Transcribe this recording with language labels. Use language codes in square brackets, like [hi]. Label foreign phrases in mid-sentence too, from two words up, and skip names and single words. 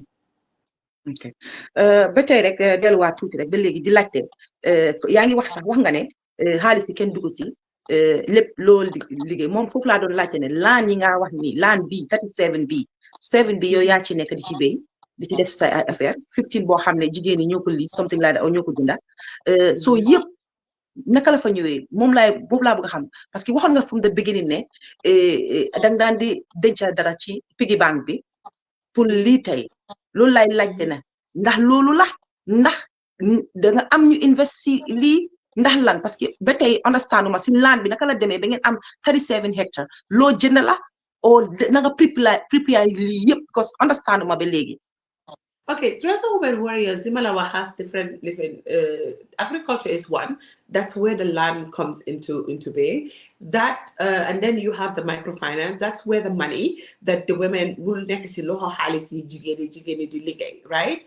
[wo] ok ba tey rek delluwaat tuuti rek ba léegi di laajte yaa ngi wax nga ne xaalis yi kenn dugg si lépp loolu liggéey moom foofu laa doon laajte ne laan yi nga wax ni laan bi 37 bi 7 bi yow yaa ci nekk di ci béy di ci def say affaire 15 boo xam ne jigéen ñi ñoo ko lii something [en] like that [wo] ñoo ko jënda soo yëpp naka la fa ñëwee moom boobu laa bëgg a xam [fr] parce que [wo] waxoon nga [en] from the beginning [wo] ne dang daan di denca dara ci [en] piggy bank [wo] bi pour lii tey loolu laay laajte na ndax loolu la ndax da nga am ñu investi lii ndax lan [fr] parce que [wo] ba tey understanduma si laan bi naka la demee ba ngeen am 37 hectares loo jënd la o na nga prepare lii yëpp because understanduma ba léegi. [en] Okay, Treasure Women Warriors, Dimalawa has different living. Agriculture is one. That's where the land comes into being. That and then you have the microfinance. That's where the money that the women will right?